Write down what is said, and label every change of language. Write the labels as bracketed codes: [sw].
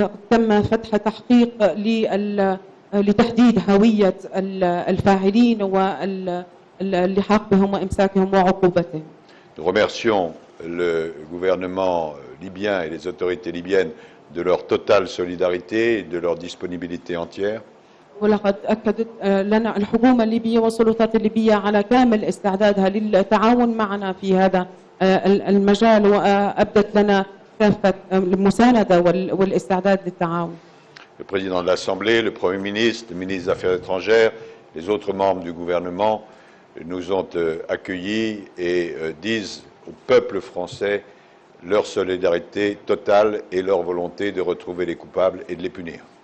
[ar] تم فتح تحقيق لتحديد هوية الفاعلين واللحاق بهم وإمساكهم وعقوبتهم. [fr] Nous remercions le gouvernement libyen et les autorités libyennes de leur totale solidarité et de leur disponibilité entière. [ar] ولقد أكدت لنا الحكومة الليبية والسلطات الليبية على كامل استعدادها للتعاون معنا في هذا المجال وأبدت لنا كافة المساندة والاستعداد للتعاون. [fr] Le président de l'Assemblée, le Premier ministre, le ministre des Affaires étrangères, les autres membres du gouvernement nous ont accueillis et disent au peuple français leur solidarité totale et leur volonté de retrouver les coupables et de les punir.